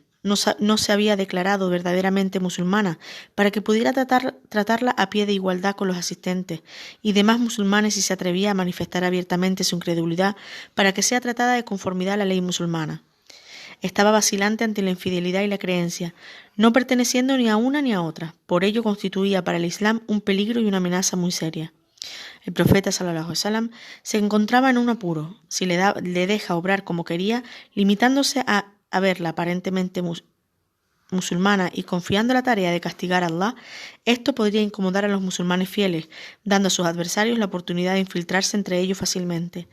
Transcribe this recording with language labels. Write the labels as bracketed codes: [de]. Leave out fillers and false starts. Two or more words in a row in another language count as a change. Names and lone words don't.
[es] No se había declarado verdaderamente musulmana para que pudiera tratarla a pie de igualdad con los asistentes y demás musulmanes si se atrevía a manifestar abiertamente su incredulidad para que sea tratada de conformidad a la ley musulmana. Estaba vacilante ante la infidelidad y la creencia, no perteneciendo ni a una ni a otra. Por ello constituía para el Islam un peligro y una amenaza muy seria. El profeta [ar] صلى الله عليه وسلم [es] se encontraba en un apuro. Si le deja obrar como quería, limitándose a verla aparentemente musulmana y confiando la tarea de castigar a Allah, esto podría incomodar a los musulmanes fieles, dando a sus adversarios la oportunidad de infiltrarse entre ellos fácilmente.